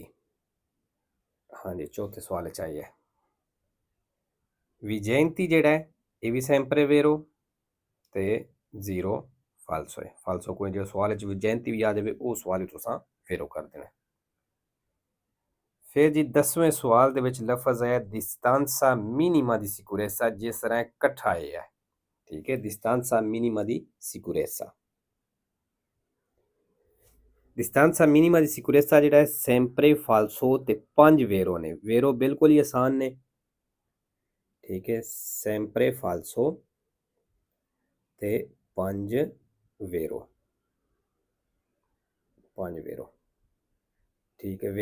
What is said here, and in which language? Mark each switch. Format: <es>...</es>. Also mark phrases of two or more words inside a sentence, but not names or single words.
<pa>ਹਾਂਜੀ, ਚੌਥੇ ਸਵਾਲ 'ਚ ਆਇਆ ਹੈ ਵਿਜੈਂਤੀ ਜਿਹੜਾ ਹੈ ਇਹ ਵੀ</pa> <it>sempre vero</it> <pa>ਤੇ ਜ਼ੀਰੋ ਫਾਲਸੋ ਹੈ। ਫਾਲਸੋ ਕੋਈ ਜਿਹੜਾ ਸਵਾਲ 'ਚ ਵਿਜੈਂਤੀ ਵੀ ਆ ਜਾਵੇ ਉਹ ਸਵਾਲ ਤੁਸੀਂ ਵੇਰੋ ਕਰ ਦੇਣਾ। ਫਿਰ ਜੀ 10ਵੇਂ ਸਵਾਲ ਦੇ ਵਿੱਚ ਲਫ਼ਜ਼ ਆਇਆ</pa> <it>distanza minima di sicurezza,</it> <pa>ਜਿਸ ਤਰ੍ਹਾਂ ਇਕੱਠਾ ਆਇਆ ਹੈ। ਠੀਕ ਹੈ,</pa> <it>distanza minima di sicurezza। distanza minima di sicurezza</it> <pa>ਜਿਹੜਾ ਹੈ</pa> <it>sempre falso ਤੇ 5 ਵੇਰੋ ਨੇ।</it> <pa>ਵੇਰੋ ਬਿਲਕੁਲ ਹੀ ਆਸਾਨ ਨੇ। ਠੀਕ ਹੈ,</pa> <it>sempre falso</it> <pa>ਤੇ 5 ਵੇਰੋ। 5 ਵੇਰੋ। ਠੀਕ ਹੈ।</pa>